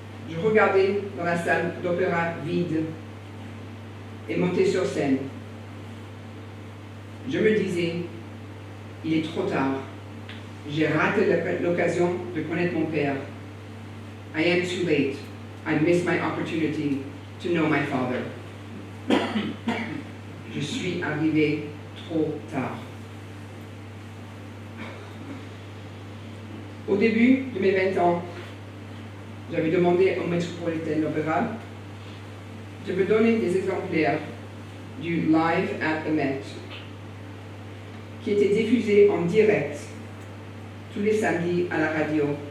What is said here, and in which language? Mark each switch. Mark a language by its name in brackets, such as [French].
[French] Je regardais dans la salle d'opéra vide et montais sur scène. Je me disais, il est trop tard. J'ai raté l'occasion de connaître mon père. [English] I am too late. I missed my opportunity to know my father. [French] Je suis arrivé trop tard. Au début de mes 20 ans, j'avais demandé au Metropolitan Opera de me donner des exemplaires du Live at the Met, qui était diffusé en direct tous les samedis à la radio.